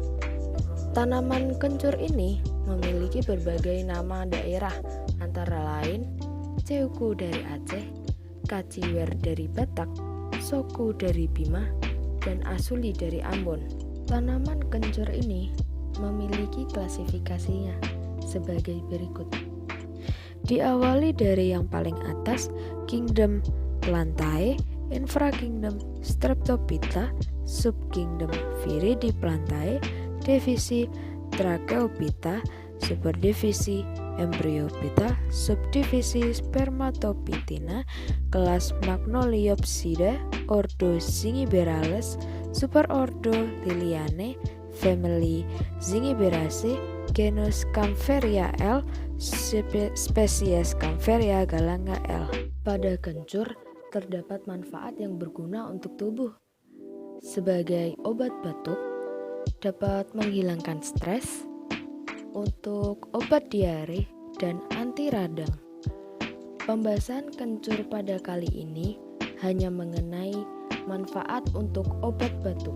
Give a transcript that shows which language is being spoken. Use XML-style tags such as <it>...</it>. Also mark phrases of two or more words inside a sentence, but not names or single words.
<id>Tanaman kencur ini memiliki berbagai nama daerah, antara lain Ceuku dari Aceh, Kaciwer dari Batak, Soku dari Bima, dan Asuli dari Ambon. Tanaman kencur ini memiliki klasifikasinya sebagai berikut. Diawali dari yang paling atas, Kingdom Plantae, Infrakingdom Streptophyta, Subkingdom Viridiplantae, divisi Tracheophyta, superdivisi Embryophyta, subdivisi Spermatophytina, kelas Magnoliopsida, ordo Zingiberales, superordo Liliane, family Zingiberaceae, genus Kaempferia L, spesies Kaempferia galanga L. Pada kencur terdapat manfaat yang berguna untuk tubuh. Sebagai obat batuk, dapat menghilangkan stres, untuk obat diare, dan anti radang. Pembahasan kencur pada kali ini hanya mengenai manfaat untuk obat batuk.</id>